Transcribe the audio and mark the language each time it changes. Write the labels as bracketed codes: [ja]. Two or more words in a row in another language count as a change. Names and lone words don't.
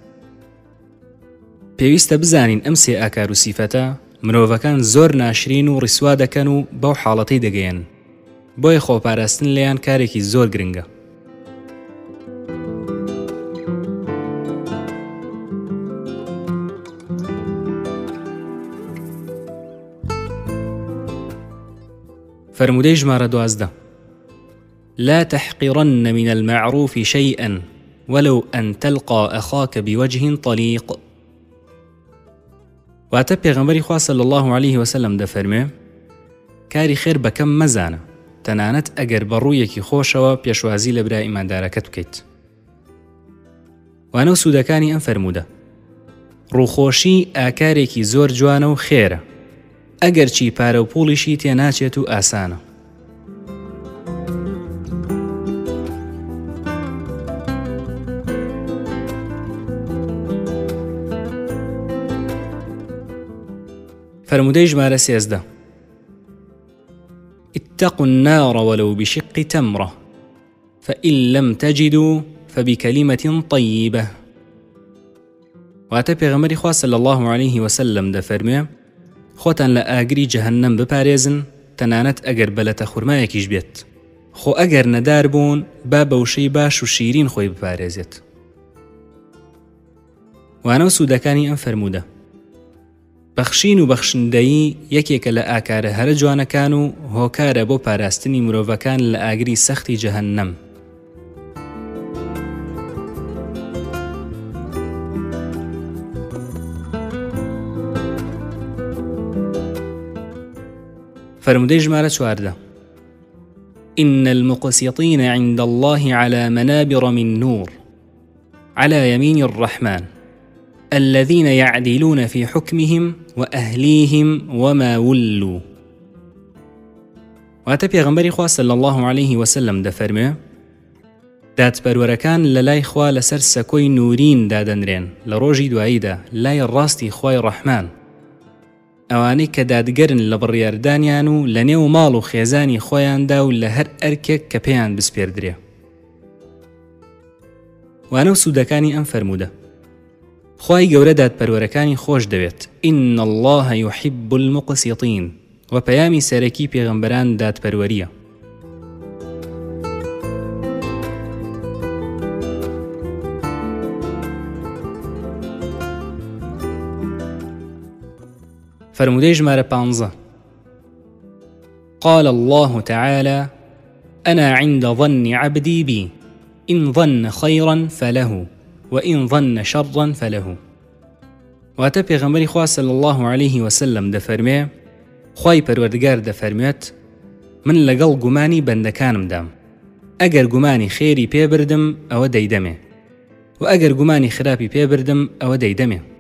[ckb] پێویستە بزانین ئەم سێ ئاکار و سیفەتە مرۆڤەکان زۆر ناشرین و ڕیسوا دەکەن و بەو حاڵەتەی دەگەیەن، بۆیە خۆپاراستن لێیان کارێکی زۆر گرنگە. فرمودەی ژمارە [ar] 12 لا تحقرن من المعروف شيئا ولو أن تلقى أخاك بوجه طليق. [ckb] واتە پێغەمبەری خوا [ar] صلی الله عليه وسلم [ckb] دەفەرمێ کاری خێر بەکەم مەزانە، تەنانەت ئەگەر بە ڕوویەکی خۆشەوە پێشوازی لە برای ئیماندارەکەت بکەیت. وانە سوودەکانی ئەم فەرموودە. ڕووخۆشی ئاکارێکی زۆر جوانە و خێرە، ئەگەر چی پارە و پوڵیشی تێناچێت و ئاسانە. فرمودەی ژمارە [ar] 13 اتقوا النار ولو بشق تمرة فإن لم تجدوا فبكلمة طيبة. [ckb] واتە پێغەمبەری خوا [ar] صلی الله عليه وسلم [ckb] دەفەرمێ خۆتان لە ئاگری جەهەنەم بپارێزن، تەنانەت ئەگەر بەلەتە خوڕمایەکیش بێت، خۆ ئەگەر نەدار بوون با بەوشەی باش و شیرین خۆی بپارێزێت. وانە سوودەکانی ئەم فەرموودە. بەخشین و بەخشندەیی یەکێکە لە ئاکارە هەرە جوانەکان و هۆکارە بۆ پاراستنی مرۆڤەکان لە ئاگری سەختی جەهەنەم. فرمودەی ژمارە [ar] 14 إن المقسطين عند الله على منابر من نور على يمين الرحمن الذين يعدلون في حكمهم وأهليهم وما ولوا. [ckb] واتە پێغەمبەری خوا [ar] صلی الله عليه وسلم [ckb] دەفەرمێ دادپەروەرەکان لە لای خوا لەسەر سەکۆی نورین دادەنرێن لە ڕۆژی دواییدا لای ڕاستی خوای ڕەحمان، ئەوانەی کە دادگەرن لە بڕیاردانیان و لە نێو ماڵ و خێزانی خۆیاندا و لە هەر ئەرکێک کە پێیان بسپێردرێ. وانە سوودەکانی ئەم فەرموودە. خوای گەورە دادپەروەرەکانی خۆش دەوێت. [ar] إن الله يحب المقسطين. [ckb] و پەیامی سەرەکی پێغەمبەران دادپەروەریە. فرمودەی ژمارە [ar] 15 قال الله تعالى أنا عند ظن عبدي بي إن ظن خيرا فله وإن ظن شرا فله. [ckb] واتە پێغەمبەری خوا [ar] صلی الله عليه وسلم [ckb] دەفەرمێ خوای پەروەردگار دەفەرمێت من لەگەڵ گومانی بەندەکانمدام، ئەگەر گومانی خێری پێبردم ئەوە دەیدەمێ و ئەگەر گومانی خراپی پێبردم ئەوە دەیدەمێ.